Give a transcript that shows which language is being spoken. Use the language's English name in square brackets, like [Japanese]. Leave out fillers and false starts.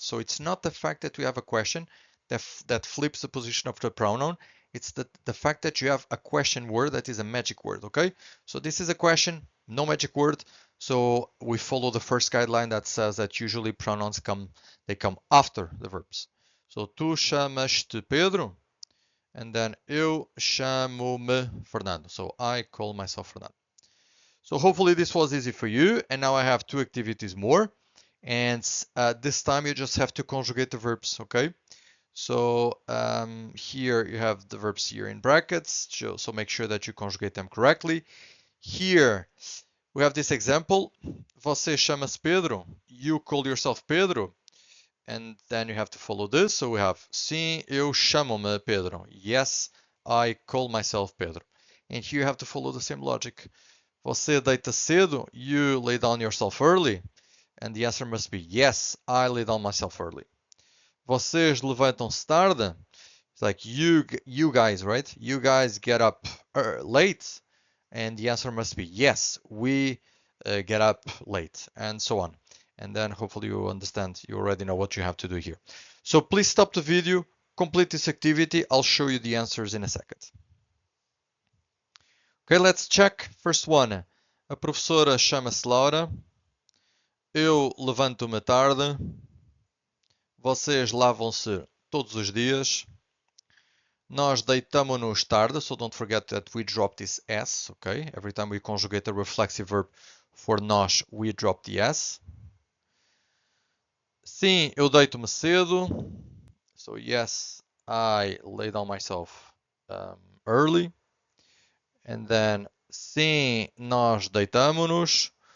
[English] So it's not the fact that we have a question that flips the position of the pronoun. It's the fact that you have a question word that is a magic word, okay? So this is a question, no magic word. So we follow the first guideline that says that usually pronouns come after the verbs. So [Portuguese] tu chamas-te Pedro, [English] and then [Portuguese] eu chamo-me Fernando. [English] So I call myself Fernando. So hopefully this was easy for you. And now I have two activities more. And this time you just have to conjugate the verbs, okay? So here you have the verbs here in brackets. So make sure that you conjugate them correctly. Here we have this example. [Portuguese] Você chama-se Pedro. [English] You call yourself Pedro. And then you have to follow this. So we have [Portuguese] sim, eu chamo-me Pedro. [English] Yes, I call myself Pedro. And here you have to follow the same logic. [Portuguese] Você deita cedo? [English] You lay down yourself early? And the answer must be yes, I lay down myself early. [Portuguese] Vocês levantam-se tarde? [English] It's like you guys, right? You guys get up late? And the answer must be yes, we get up late, and so on. And then hopefully you understand, you already know what you have to do here. So please stop the video, complete this activity. I'll show you the answers in a second. Okay, let's check. First one. [Portuguese] A professora chama-se Laura. Eu levanto-me tarde. Vocês lavam-se todos os dias. Nós deitamo-nos tarde, [English] so don't forget that we drop this S, okay? Every time we conjugate a reflexive verb for nós, we drop the S. [Portuguese] Sim, eu deito-me cedo. [English] So yes, I lay down myself early. And then, [Portuguese] sim, nós deitamo-nos.